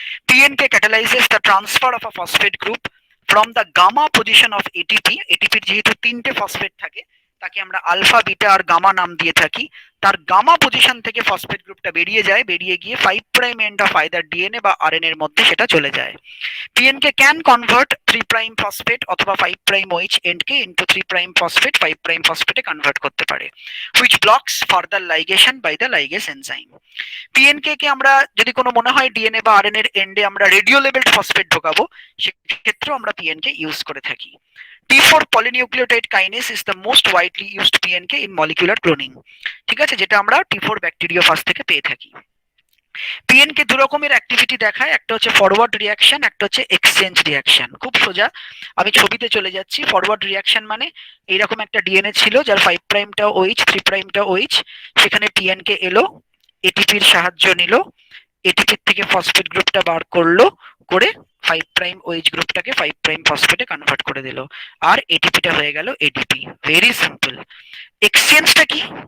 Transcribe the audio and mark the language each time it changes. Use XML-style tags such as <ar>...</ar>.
<en>PNK catalyzes the transfer of a phosphate group from the gamma position of ATP.</en> <bn>ATP যেহেতু তিনটে phosphate থাকে, তাকে আমরা alpha, beta আর gamma নাম দিয়ে থাকি। তার গামা পজিশন থেকে ফসফেট গ্রুপটা বেরিয়ে যায়, বেরিয়ে গিয়ে 5 prime end of either DNA বা আরএনএ এর মধ্যে সেটা চলে যায়।</bn> <en>P N K can convert 3 prime phosphate</en> <bn>অথবা 5 prime OH এন্ডকে into 3 prime phosphate 5 prime ফসফেটে convert করতে পারে,</bn> <en>which blocks further ligation by the ligase enzyme.</en> <bn>পিএনকে কে আমরা যদি কোনো মনে হয় ডিএনএ বা আরএনএ এর এন্ডে আমরা রেডিও লেভেলড ফসফেট ঢোকাবো, সেক্ষেত্রেও আমরা পিএনকে ইউজ করে থাকি।</bn> <en>T4 polynucleotide kinase is the most widely used PNK in molecular cloning.</en> <bn>ঠিক আছে? যেটা আমরা T4 ব্যাকটেরিওফাজ থেকে পেয়ে থাকি। পিএনকে দু রকমের অ্যাক্টিভিটি দেখায়, একটা হচ্ছে ফরওয়ার্ড রিঅ্যাকশন, একটা হচ্ছে এক্সচেঞ্জ রিঅ্যাকশন। খুব সোজা, আমি ছবিতে চলে যাচ্ছি। ফরওয়ার্ড রিঅ্যাকশন মানে এইরকম একটা ডিএনএ ছিল যার 5 প্রাইমটা ওইচ, 3 প্রাইমটা ওইচ, সেখানে পিএনকে এলো, এটিপির সাহায্য নিল, এটিপির থেকে ফসফেট গ্রুপটা বার করলো, করে 5 প্রাইম ওইচ গ্রুপটাকে 5 প্রাইম ফসফেটে কনভার্ট করে দিল, আর এটিপিটা হয়ে গেল এডিপি। Very simple. এক্সচেঞ্জটা কি?</bn>